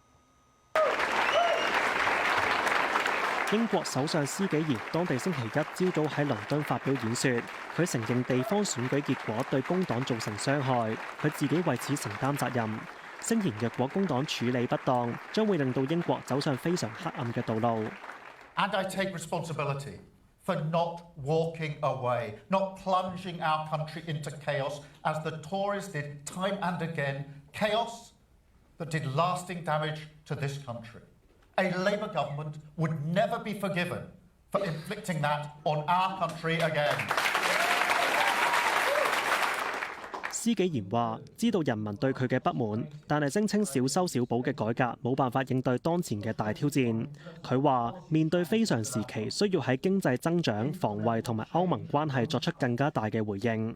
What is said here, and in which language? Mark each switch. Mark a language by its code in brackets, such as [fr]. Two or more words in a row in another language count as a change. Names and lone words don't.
[yue] 英國首相施紀賢當地星期一朝早喺倫敦發表演說，佢承認地方選舉結果對工黨造成傷害，佢自己為此承擔責任。聲言若果工黨處理不當，將會令到英國走上非常黑暗嘅道路。 [en] And I take responsibility for not walking away, not plunging our country into chaos as the Tories did time and again, chaos that did lasting damage to this country. A Labour government would never be forgiven for inflicting that on our country again. [yue] 施紀賢話：知道人民對佢嘅不滿，但係聲稱小修小補嘅改革冇辦法應對當前嘅大挑戰。佢話面對非常時期，需要喺經濟增長、防衛同埋歐盟關係作出更加大嘅回應。